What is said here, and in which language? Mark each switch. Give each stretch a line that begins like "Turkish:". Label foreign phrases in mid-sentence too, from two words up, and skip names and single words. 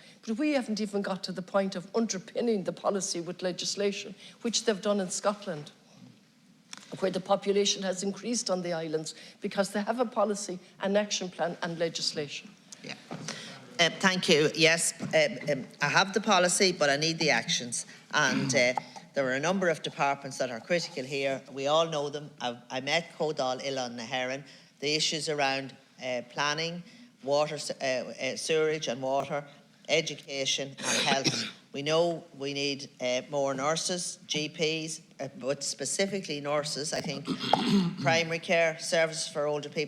English: But we haven't even got to the point of underpinning the policy with legislation, which they've done in Scotland, where the population has increased on the islands because they have a policy, an action plan and legislation. Yeah. Thank you. Yes, I have the policy, but I need the actions. And there are a number of departments that are critical here. We all know them. I met n-Oileán na hÉireann. The issues around planning, water, sewerage and water, education and health. We know we need more nurses, GPs, but specifically nurses, I think, primary care, services for older people.